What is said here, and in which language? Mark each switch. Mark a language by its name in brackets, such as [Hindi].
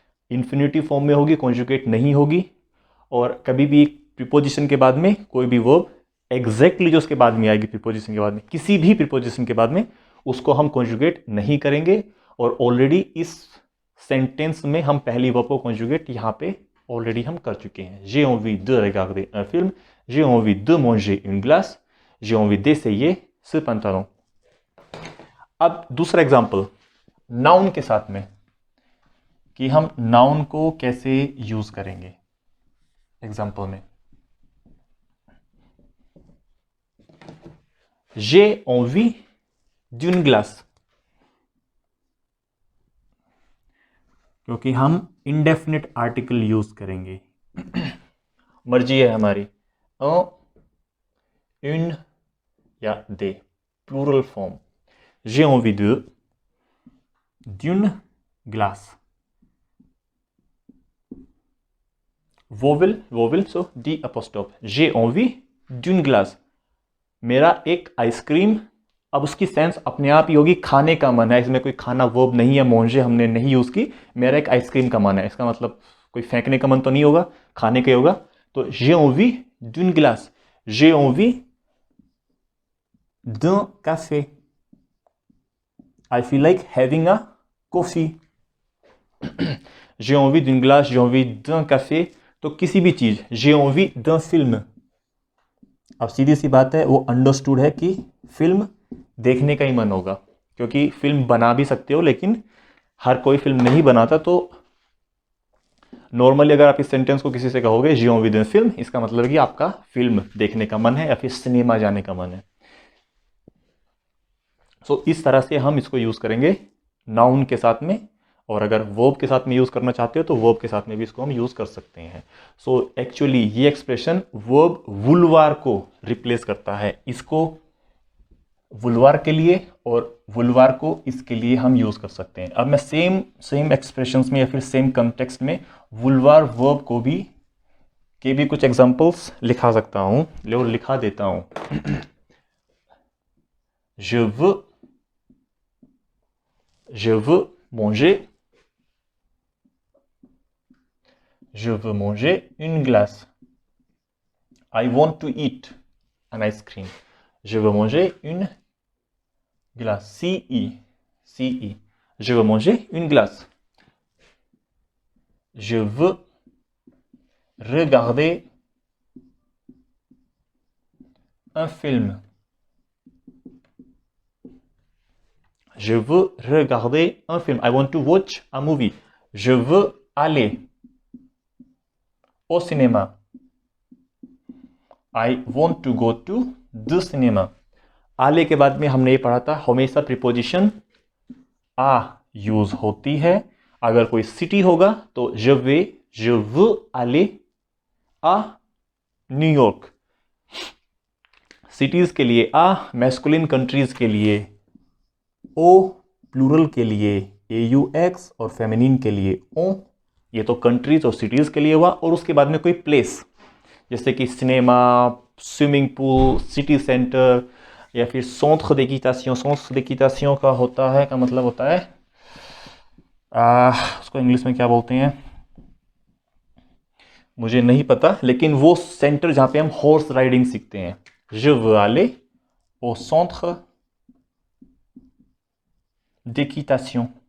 [Hindi] Infinitive form में होगी, conjugate नहीं होगी, और कभी भी प्रीपोजिशन के बाद में कोई भी वर्ब एग्जैक्टली जो उसके बाद में आएगी, प्रीपोजिशन के बाद में, किसी भी प्रीपोजिशन के बाद में उसको हम कॉन्जुगेट नहीं करेंगे। और ऑलरेडी इस सेंटेंस में हम पहली वर्ब को कॉन्जुगेट यहाँ पे ऑलरेडी हम कर चुके हैं। [French] j'ai envie de regarder un film, j'ai envie de manger une glace, j'ai envie d'essayer ce pantalon। [Hindi] अब दूसरा एग्जांपल नाउन के साथ में, कि हम नाउन को कैसे यूज करेंगे। एग्जांपल में, [French] j'ai envie d'une glace, [Hindi] क्योंकि हम इंडेफिनिट आर्टिकल यूज करेंगे। मर्जी है हमारी, une या दे, plural form, [French] j'ai envie de d'une glace, [Hindi] vowel सो D apostrophe, [French] j'ai envie d'une glace, [Hindi] मेरा एक आइसक्रीम। अब उसकी सेंस अपने आप ही होगी, खाने का मन है, इसमें कोई खाना वर्ब नहीं है, मोंजे हमने नहीं यूज की, मेरा एक आइसक्रीम का मन है, इसका मतलब कोई फेंकने का मन तो नहीं होगा, खाने का ही होगा। [French] तो j'ai envie d'une glace, j'ai envie d'un café, [English] I feel like having a coffee, [French] j'ai envie d'une glace, j'ai envie d'un café। [Hindi] तो किसी भी चीज, [French] j'ai envie d'un film, [Hindi] अब सीधी सी बात है, वो अंडरस्टूड है कि फिल्म देखने का ही मन होगा, क्योंकि फिल्म बना भी सकते हो लेकिन हर कोई फिल्म नहीं बनाता। तो नॉर्मली अगर आप इस सेंटेंस को किसी से कहोगे जियो विद इन फिल्म, इसका मतलब है कि आपका फिल्म देखने का मन है या फिर सिनेमा जाने का मन है। सो इस तरह से हम इसको यूज करेंगे नाउन के साथ में, और अगर वर्ब के साथ में यूज करना चाहते हो तो वर्ब के साथ में भी इसको हम यूज कर सकते हैं। सो एक्चुअली ये एक्सप्रेशन वर्ब वुलवार को रिप्लेस करता है। इसको वुलवार के लिए और वुलवार को इसके लिए हम यूज कर सकते हैं। अब मैं सेम एक्सप्रेशंस में या फिर सेम कंटेक्स्ट में वुलवार वर्ब को भी कुछ एग्जांपल्स लिखा सकता हूं, लो लिखा देता हूं। [French] je veux manger, je veux manger une glace. [English] I want to eat an ice cream. [French] Je veux manger une glace. C-E. Je veux manger une glace. Je veux regarder un film. Je veux regarder un film. [English] I want to watch a movie. [French] Je veux aller au cinéma. [English] I want to go to the cinema. [Hindi] आले के बाद में हमने ये पढ़ा था, हमेशा preposition आ use होती है। अगर कोई सिटी होगा तो [French] je veux aller à [Hindi] New York. Cities के लिए आ, मैस्कुलिन कंट्रीज के लिए ओ, प्लूरल के लिए AUX और फेमिनिन के लिए ओ। ये तो कंट्रीज और सिटीज के लिए हुआ। और उसके बाद में कोई प्लेस, जैसे कि cinema, swimming pool, city centre या फिर centre d'équitation। centre d'équitation का होता है, का मतलब होता है उसको इंग्लिश में क्या बोलते हैं मुझे नहीं पता, लेकिन वो सेंटर जहां पे हम हॉर्स राइडिंग सीखते हैं। [French] Je veux aller au centre d'équitation.